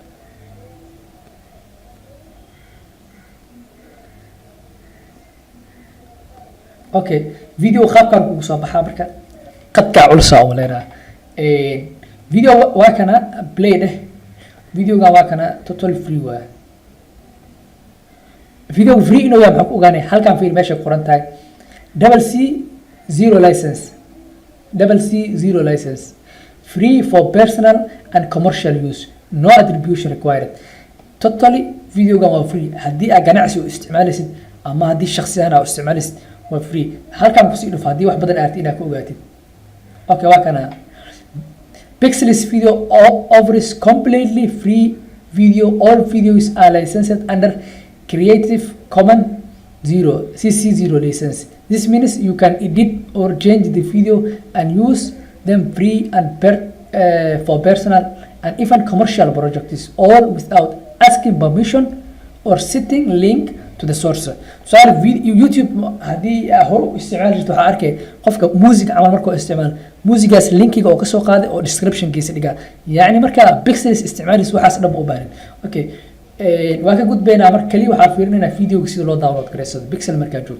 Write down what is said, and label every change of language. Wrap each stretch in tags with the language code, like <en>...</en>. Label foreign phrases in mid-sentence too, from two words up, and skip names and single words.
<so>okay video qaabkan kugu soo baxaa marka qadkaa culusaa uma leynaa. video waa kana play dheh videoga waa kana</so> <en>total free</en> <so>waa. video free inuu yahay maxaa ku ogaanay halkan fiir meesha qoran tahay</so> <en>CC 0 license free for personal and commercial use no attribution required.</en> <so>totally videogan waa free haddii aad ganacsi u isticmaalaysid ama haddii shakhsi ahaan aad u isticmaalaysid waa free. halkan kusii dhufo haddii wax badan aad inaad ka ogaatid.</so> <en>okay</en> <so>waa kana</so> <en>Pixels video offers completely free video. all videos are licensed under Creative Commons CC 0 license. This means you can edit or change the video and use them free and for personal and even commercial projects all without asking permission or setting link to the source.</en> <so>so YouTube haddii hore u isticmaali jirto waxaa arkay qofka music camal markuu isticmaalo musigaas linkiga oo kasoo qaaday oo description-kiisa dhigaa. yacni markaa Pixels isticmaalis waxaas dhan u baahan. okay waa ka gudbaynaa marka kaliya waxaa fiirinaynaa videoga sida loo download gareysado Pixel markaa joogto.</so>